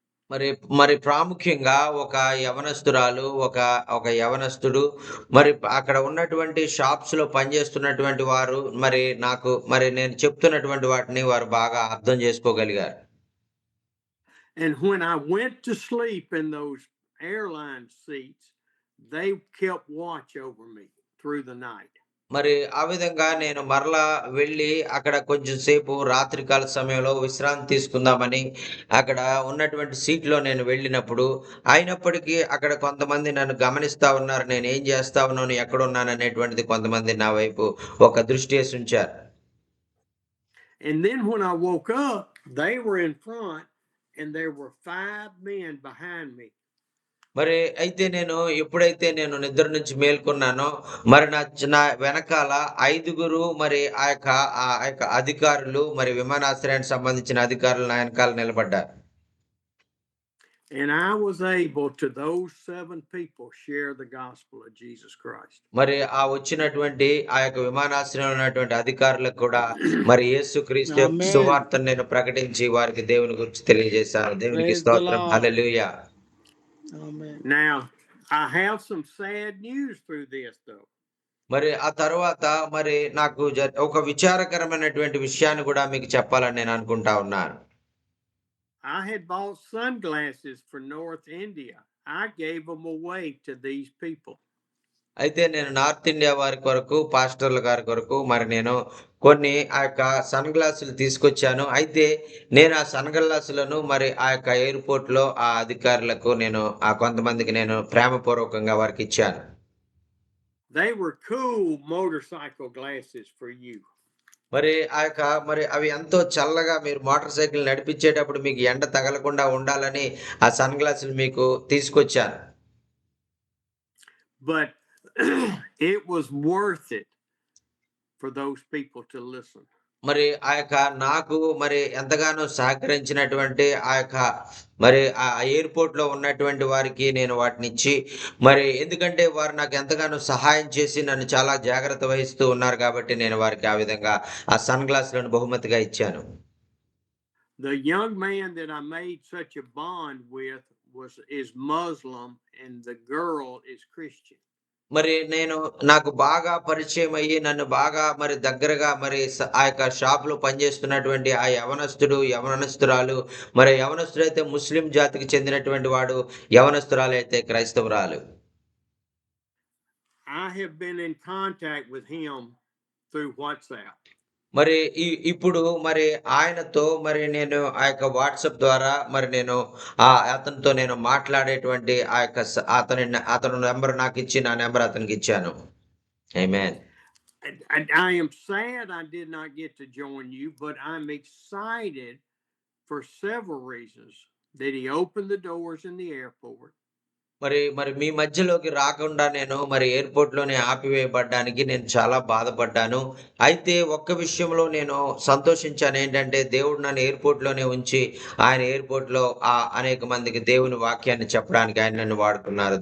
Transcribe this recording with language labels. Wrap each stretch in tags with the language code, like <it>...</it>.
<te>మరి మరి ప్రాముఖ్యంగా ఒక యవనస్తురాలు, ఒక ఒక యవనస్తుడు, మరి అక్కడ ఉన్నటువంటి షాప్స్‌లో పనిచేస్తున్నటువంటి వారు, మరి నేను చెప్తున్నటువంటి వాటిని వారు బాగా అర్థం చేసుకోగలిగారు.</te> <en>And when I went to sleep in those airline seats, they kept watch over me through the night.</en> <te>మరి ఆ విధంగా నేను మరలా వెళ్ళి అక్కడ కొంచెం సేపు రాత్రికాల సమయంలో విశ్రాంతి తీసుకుందామని అక్కడ ఉన్నటువంటి సీట్‌లో నేను వెళ్ళినప్పుడు, అయినప్పటికీ అక్కడ కొంతమంది నన్ను గమనిస్తా ఉన్నారు. నేనేం చేస్తా ఉన్నాను, ఎక్కడున్నాననేటువంటిది కొంతమంది నా వైపు ఒక దృష్టేసుంచారు.</te> <en>And then when I woke up, they were in front and there were 5 men behind me.</en> <te>మరి అయితే ఎప్పుడైతే నేను నిద్ర నుంచి మేల్కొన్నానో, మరి నా వెనకాల ఐదుగురు మరి ఆ యొక్క అధికారులు, మరి విమానాశ్రయానికి సంబంధించిన అధికారులు నా వెనకాల నిలబడ్డారు.</te> <en>And I was able to those 7 people share the gospel of Jesus Christ.</en> <te>మరి ఆ వచ్చినటువంటి ఆ యొక్క విమానాశ్రయంలో ఉన్నటువంటి అధికారులకు కూడా మరి యేసుక్రీస్తు యొక్క</te> <en>Amen.</en> <te>సువార్తను నేను ప్రకటించి వారికి దేవుని గురించి తెలియజేశాను. దేవునికి</te> <en>Praise the</en> <te>స్తోత్రం.</te> <en>Lord.</en> <te>Hallelujah.</te> <en>Amen. Now, I have some sad news through this though.</en> <te>మరి ఆ తరువాత మరి నాకు ఒక విచారకరమైనటువంటి విషయాన్ని కూడా మీకు చెప్పాలని నేను అనుకుంటా ఉన్నాను.</te> <en>I had bought sunglasses for North India. I gave them away to these people.</en> <te>అయితే నేను నార్త్ ఇండియా వారి కొరకు, పాస్టర్ల గారి కొరకు మరి నేను కొన్ని ఆ యొక్క సన్ గ్లాసులు తీసుకొచ్చాను. అయితే నేను ఆ సన్ గ్లాసులను మరి ఆ యొక్క ఎయిర్‌పోర్ట్‌లో ఆ అధికారులకు కొంతమందికి నేను ప్రేమపూర్వకంగా వారికిచ్చాను.</te> <en>They were cool motorcycle glasses for you.</en> <te>మరి మరి అవి ఎంతో చల్లగా మీరు మోటార్ సైకిల్ నడిపించేటప్పుడు మీకు ఎండ తగలకుండా ఉండాలని ఆ సన్ గ్లాసులు మీకు తీసుకొచ్చాను.</te> <en>But it was worth it for those people to listen.</en> <te>మరి నాకు మరి ఎంతగానో సహకరించినటువంటి మరి ఆ ఎయిర్‌పోర్ట్‌లో ఉన్నటువంటి వారికి నేను వాటినిచ్చి, మరి ఎందుకంటే వారు నాకు ఎంతగానో సహాయం చేసి నన్ను చాలా జాగ్రత్త వహిస్తూ ఉన్నారు కాబట్టి నేను వారికి ఆ విధంగా ఆ సన్ గ్లాసులను బహుమతిగా ఇచ్చాను.</te> <en>The young man that I made such a bond with is Muslim and the girl is Christian.</en> <te>మరి నాకు బాగా పరిచయమయ్యి, నన్ను బాగా మరి దగ్గరగా మరి ఆ యొక్క షాప్‌లో పనిచేస్తున్నటువంటి ఆ యవనస్తుడు, యవనస్తురాలు, మరి యవనస్తుడైతే ముస్లిం జాతికి చెందినటువంటి వాడు, యవనస్తురాలైతే క్రైస్తవురాలు.</te> <en>I have been in contact with him through WhatsApp.</en> <te>మరి ఇప్పుడు మరి ఆయనతో మరి నేను ఆ యొక్క వాట్సాప్ ద్వారా మరి అతనితో నేను మాట్లాడేటువంటి ఆ యొక్క అతను నంబర్ నాకిచ్చి, నా number అతనికిచ్చాను. Amen.</te> <en>I am sad I did not get to join you, but I'm excited for several reasons that he opened the doors in the airport.</en> <te>మరి మీ మధ్యలోకి రాకుండా మరి ఎయిర్‌పోర్ట్‌లోనే ఆపివేయబడ్డానికి నేను చాలా బాధపడ్డాను. అయితే ఒక్క విషయంలో నేను సంతోషించాను. ఏంటంటే దేవుడు నన్ను ఎయిర్‌పోర్ట్‌లోనే ఉంచి, ఆయన ఎయిర్‌పోర్ట్‌లో అనేక మందికి దేవుని వాక్యాన్ని చెప్పడానికి ఆయన నన్ను వాడుకున్నారు.</te>